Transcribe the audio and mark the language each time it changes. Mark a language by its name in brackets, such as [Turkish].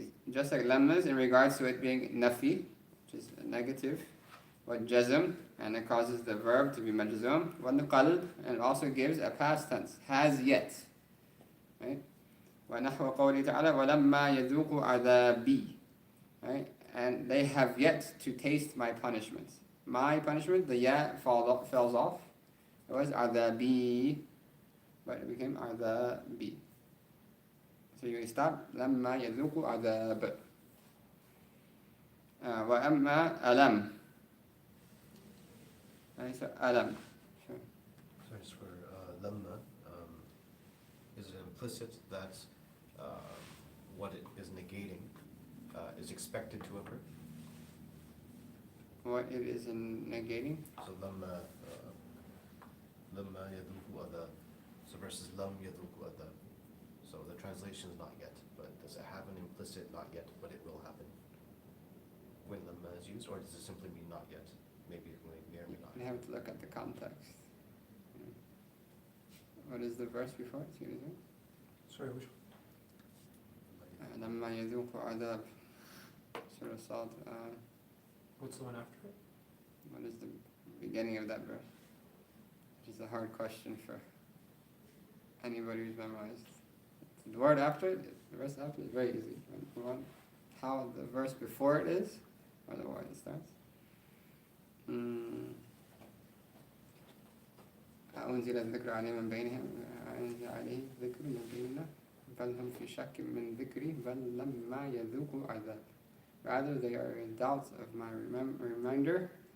[English] Just like lam is in regards to it being nafi, which is a negative, or jazm, and it causes the verb to be majzum, وَالْقَلْب, and it also gives a past tense, has yet. Right? [Arabic] وَنَحْوَ قَوْلِهِ تَعَالَى وَلَمَّا يَذُوقُوا عَذَابِي, right? [English] And they have yet to taste my punishment. My punishment, the ya falls off. It was عَذَابِي, but it became عَذَابِي. So you stop [Arabic] لَمَّا يَذُوقُوا عَذَابِ. وَأَمَّا أَلَمْ, right? [English] So أَلَمْ. Sure. So as for lamma, is it implicit that what it is negating is expected to occur? What it is in negating? So lamma yadhuku adha. So versus lam yadhuku adha. So the translation is not yet, but does it have an implicit not yet, but it will happen when lamma is used, or does it simply mean not yet? Maybe it may or may not. You have to look at the context. What is the verse before? Excuse me. Sorry, which [Arabic] لما يذوقوا عذاب. Surah Sad. [English] What's the one after it? What is the beginning of that verse? Which is a hard question for anybody who's memorized. The word after it, the verse after it is very easy. How the verse before it is, or the word it starts. [Arabic] أنزل الذكر عليه من بينهم أنزل عليه ذكر من بيننا بل هم في شك من ذكري بل لما يذوقوا عذاب. [English] Rather they are in doubt of my reminder.